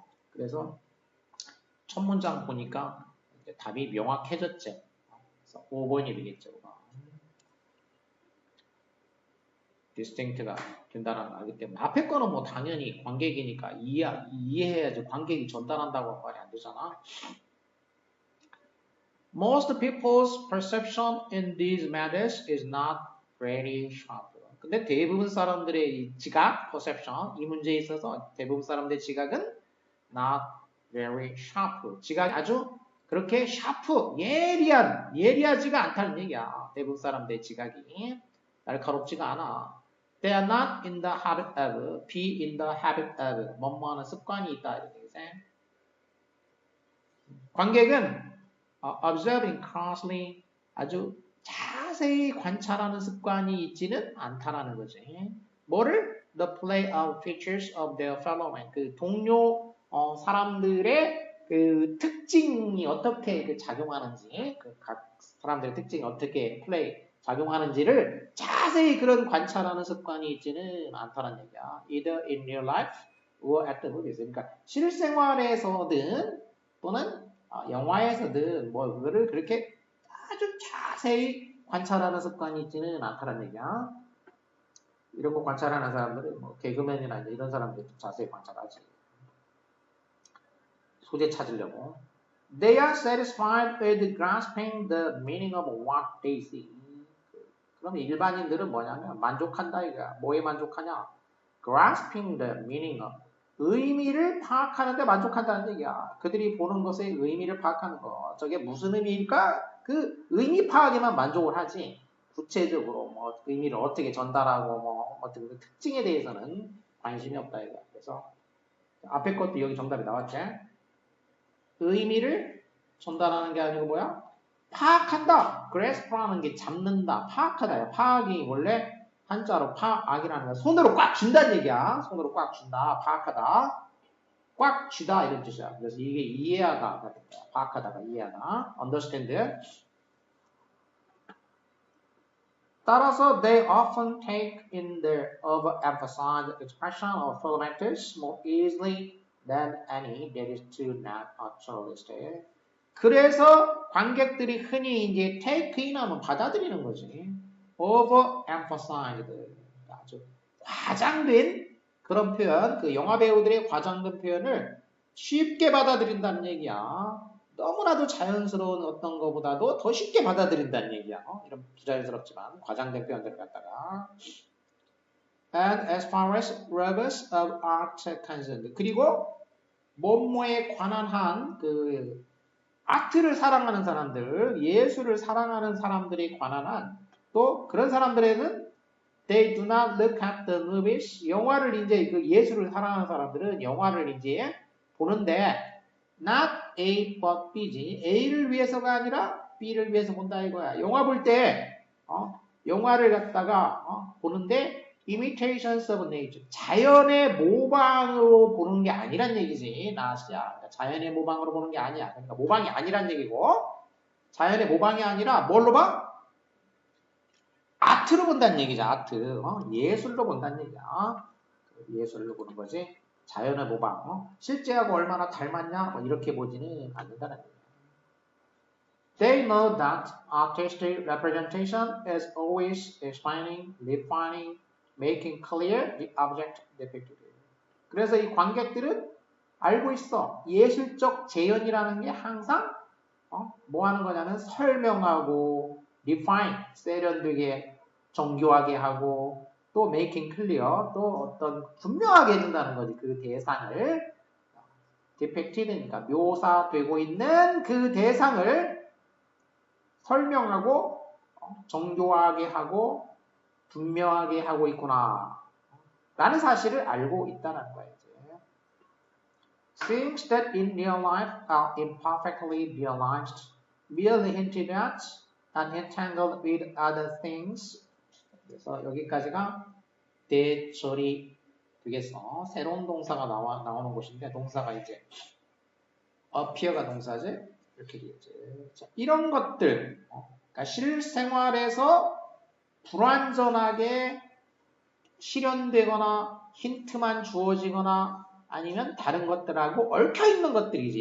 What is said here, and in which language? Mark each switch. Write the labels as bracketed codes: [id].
[ko] 그래서 첫 문장 보니까 답이 명확해졌지. 그래서 5번이 되겠죠. distinct가 된다는 걸 알기 때문에 앞에 거는 뭐 당연히 관객이니까 이해해야지 관객이 전달한다고 말이 안 되잖아. [en] Most people's perception in these matters is not very sharp. [ko] 근데 대부분 사람들의 이 지각, perception, 이 문제에 있어서 대부분 사람들의 지각은 [en] not very sharp. [ko] 지각이 아주 그렇게 sharp, 예리하지가 않다는 얘기야. 대부분 사람들의 지각이 날카롭지가 않아. [en] They are not in the habit of, be in the habit of, [ko] 뭐뭐하는 습관이 있다. 이렇게 얘기해. 관객은 [en] observing closely, [ko] 아주 자세히 관찰하는 습관이 있지는 않다라는 거지. 뭐를? [en] The play of features of their fellow man. [ko] 그 동료 사람들의 그 특징이 어떻게 그 작용하는지, 그 각 사람들의 특징이 어떻게 작용하는지를 자세히 그런 관찰하는 습관이 있지는 않다는 얘기야. [en] Either in real life or at the movies. [ko] 그러니까 실생활에서든 또는 영화에서든 뭐 그거를 그렇게 아주 자세히 관찰하는 습관이 있지는 않다는 얘기야. 이런 거 관찰하는 사람들은 뭐 개그맨이나 이런 사람들이 자세히 관찰하지. 소재 찾으려고. [en] They are satisfied with grasping the meaning of what they see. [ko] 그럼 일반인들은 뭐냐면 만족한다 이거야. 뭐에 만족하냐? [en] Grasping the meaning of. [ko] 의미를 파악하는데 만족한다는 얘기야. 그들이 보는 것의 의미를 파악하는 거. 저게 무슨 의미일까? 그 의미 파악에만 만족을 하지. 구체적으로 뭐 의미를 어떻게 전달하고 뭐 어떤 그 특징에 대해서는 관심이 없다 이거야. 그래서 앞에 것도 여기 정답이 나왔지. 의미를 전달하는 게 아니고 뭐야? 파악한다. grasp라는 게 잡는다. 파악하다야. 파악이 원래 한자로 파악이라는 거 손으로 꽉 쥔다는 얘기야. 손으로 꽉 쥔다. 파악하다. 꽉 쥐다 이런 뜻이야. 그래서 이게 이해하다. 파악하다가 이해하다. understand. [en] 따라서 they often take in their overemphasized expression of fellow matters more easily than any that is too naturalistic. [ko] 그래서 관객들이 흔히 이제 [en] take in [ko] 하면 받아들이는 거지. [en] overemphasized. [ko] 아주 과장된 그런 표현, 그 영화 배우들의 과장된 표현을 쉽게 받아들인다는 얘기야. 너무나도 자연스러운 어떤 것보다도 더 쉽게 받아들인다는 얘기야. 이런 부자연스럽지만 과장된 표현들을 갖다가. [en] And as far as lovers of art concerned. [ko] 그리고 뭐뭐에 관한 한 그 아트를 사랑하는 사람들, 예술을 사랑하는 사람들에 관한 한 또 그런 사람들에는 [en] they do not look at the movies. [ko] 영화를 이제 그 예술을 사랑하는 사람들은 영화를 이제 보는데 [en] not A but B [ko] 지. A를 위해서가 아니라 B를 위해서 본다 이거야. 영화 볼 때 영화를 갖다가 보는데 [en] imitations of nature. [ko] 자연의 모방으로 보는 게 아니란 얘기지. 나시야. 자연의 모방으로 보는 게 아니야. 그러니까 모방이 아니란 얘기고 자연의 모방이 아니라 뭘로 봐? 아트로 본다는 얘기죠. 아트. 예술로 본다는 얘기야. 예술로 보는 거지. 자연의 모방. 실제하고 얼마나 닮았냐? 뭐 이렇게 보지는 않는다는 얘기야. [en] They know that artistic representation is always explaining, defining, making clear the object depicted. [ko] 그래서 이 관객들은 알고 있어. 예술적 재현이라는 게 항상 뭐 하는 거냐면 설명하고 define, 세련되게 정교하게 하고 또 [en] making clear, [ko] 또 어떤 분명하게 해준다는 거지. 그 대상을 depicted니까 묘사되고 있는 그 대상을 설명하고 정교하게 하고 분명하게 하고 있구나 라는 사실을 알고 있다는 거예요. [en] Things that in real life are imperfectly realized, merely hinted at, and entangled with other things. [ko] 그래서 여기까지가 대절이 되겠어. 새로운 동사가 나오는 곳인데 동사가 이제 appear가 동사지. 이렇게 되겠지. 자, 이런 것들, 그러니까 실생활에서 불완전하게 실현되거나 힌트만 주어지거나 아니면 다른 것들하고 얽혀있는 것들이지.